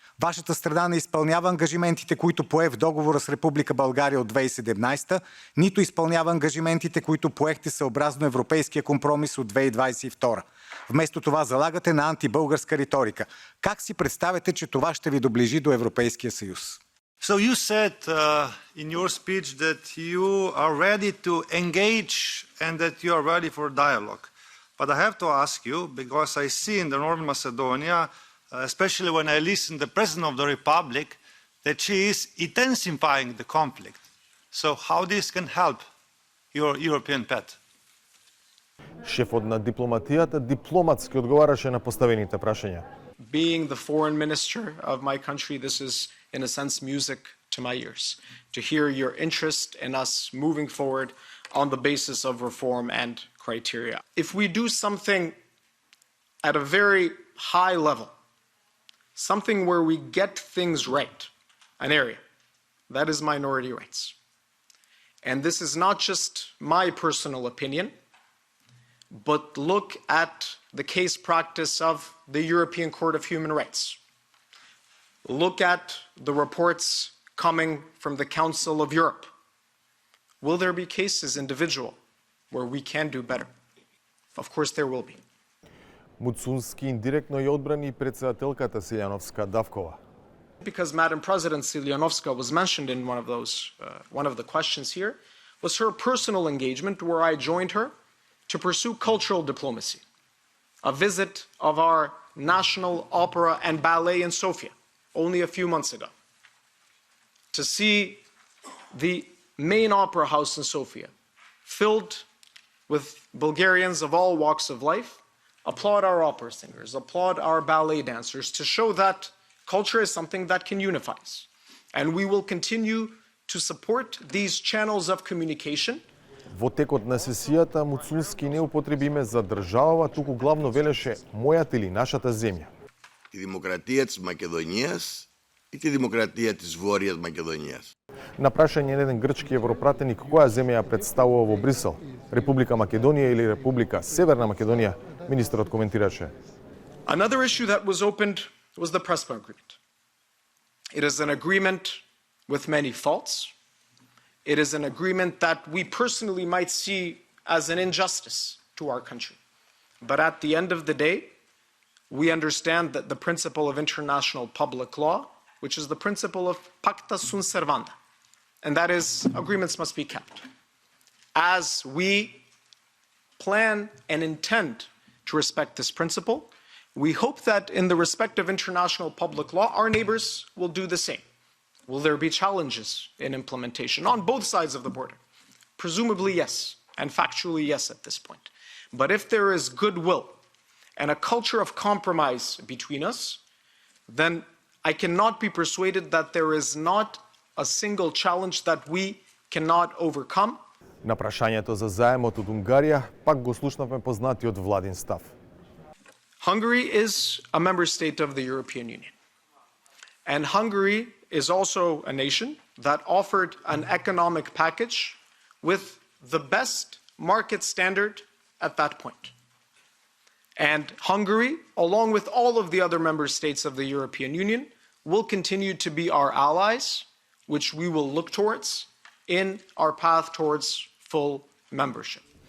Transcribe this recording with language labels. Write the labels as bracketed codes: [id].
[bg] Вашата страна не изпълнява ангажиментите, които пое в договора с Република България от 2017, нито изпълнява ангажиментите, които поехте съобразно европейския компромис от 2022. Вместо това залагате на антибългарска риторика. Как си представяте, че това ще ви доближи до Европейския съюз? [en] So you said in your speech that you are ready to engage and that you are ready for dialogue. But I have to ask you, because I see in the North Macedonia, especially when I listen to the President of the Republic, that she is intensifying the conflict. So how this can help your European path? [mk] Шефот на дипломатијата дипломатски одговараше на поставените прашања. [en] Being the foreign minister of my country, this is, in a sense, music to my ears. To hear your interest in us moving forward on the basis of reform and criteria. If we do something at a very high level, something where we get things right, an area, that is minority rights. And this is not just my personal opinion, but look at the case practice of the European Court of Human Rights. Look at the reports coming from the Council of Europe. Will there be cases individual where we can do better? Of course there will be. [mk] Муцунски индиректно ја одбрани и председателката Силјановска Давкова. [en] Because Madam President Siljanovska was mentioned in one of the questions here, was her personal engagement where I joined her to pursue cultural diplomacy. A visit of our National Opera and Ballet in Sofia only a few months ago. To see the main opera house in Sofia filled with Bulgarians of all walks of life, applaud our opera singers, applaud our ballet dancers to show that culture is something that can unify us. And we will continue to support these channels of communication. [mk] Во текот на сесијата Муцунски не употреби име за држава, туку главно велеше мојата или нашата земја. [el] Τη δημοκρατία της Μακεδονίας ή τη δημοκρατία της Βόρειας Μακεδονίας. [mk] На прашање на еден грчки европратеник која земја ја представува во Брисел, Република Македонија или Република Северна Македонија, министерот коментираше. [en] Another issue that was opened was the Prespa agreement. It is an agreement with many faults. It is an agreement that we personally might see as an injustice to our country. But at the end of the day, we understand that the principle of international public law, which is the principle of pacta sunt servanda, and that is agreements must be kept. As we plan and intend to respect this principle, we hope that in the respect of international public law, our neighbors will do the same. Will there be challenges in implementation on both sides of the border? Presumably yes, and factually yes at this point. But if there is goodwill and a culture of compromise between us, then I cannot be persuaded that there is not a single challenge that we cannot overcome. [mk] На прашањето за заемот од Унгарија, пак го слушнавме познатиот владин став. [en] Hungary is a member state of the European Union. And Hungary is also a nation that offered an economic package with the best market standard at that point. And Hungary, along with all of the other member states of the European Union, will continue to be our allies, which we will look towards in our path towards full membership.